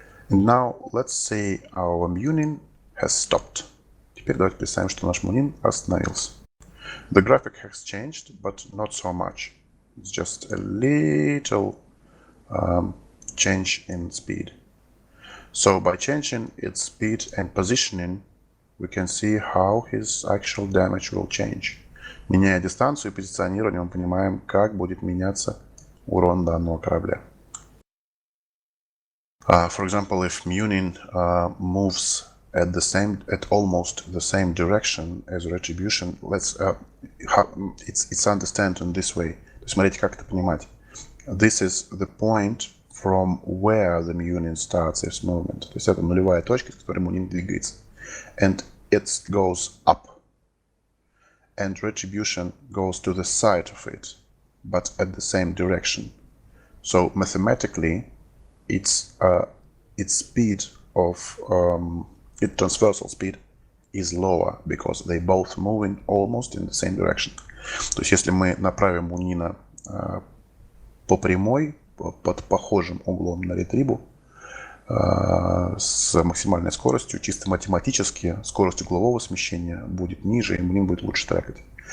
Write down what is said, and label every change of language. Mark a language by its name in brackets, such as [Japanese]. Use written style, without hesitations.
[English] And now let's say our Munin has stopped. [Russian] Теперь давайте представим, что наш Мунин остановился. [English] The graphic has changed, but not so much. It's just a little change in speed. So by changing its speed and positioning, we can see how his actual damage will change. [Russian] Меняя дистанцию и позиционирование, мы понимаем, как будет меняться урон данного корабля. [English] For example, if Munin moves at almost the same direction as retribution, it's understand in this way. [Russian] То есть смотрите, как это понимать. [English] This is the point from where the Munin starts its movement. [Russian] То есть это нулевая точка, с которой Munin двигается. [English] And it goes up. And retribution goes to the side of it, but at the same direction. So mathematically, its speed of its transversal speed is lower because they both moving almost in the same direction. [Russian] То есть если мы направим Мунина по прямой, под похожим углом на ретрибу, с максимальной скоростью, чисто математически скорость углового смещения будет ниже, и Мунин будет лучше трекать.